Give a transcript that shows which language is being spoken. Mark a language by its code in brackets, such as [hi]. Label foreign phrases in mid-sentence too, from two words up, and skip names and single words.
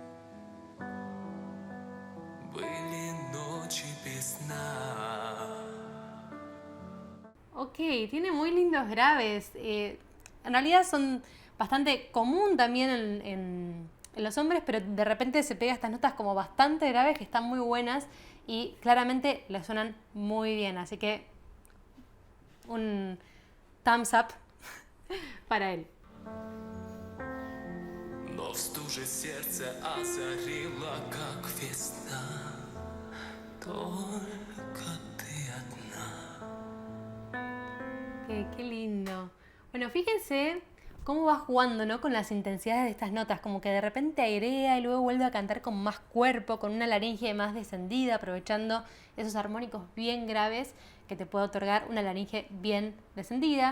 [es] Ok, tiene muy lindos graves. En realidad son bastante común también en los hombres, pero de repente se pega estas notas como bastante graves que están muy buenas y claramente le suenan muy bien. Así que un [en] thumbs up [es] para él. [ru] Но в стуже сердце озарило, как весна. Только ты одна. [es] Qué lindo. Bueno, fíjense cómo va jugando, ¿no? Con las intensidades de estas notas, como que de repente airea y luego vuelve a cantar con más cuerpo, con una laringe más descendida, aprovechando esos armónicos bien graves que te puede otorgar una laringe bien descendida.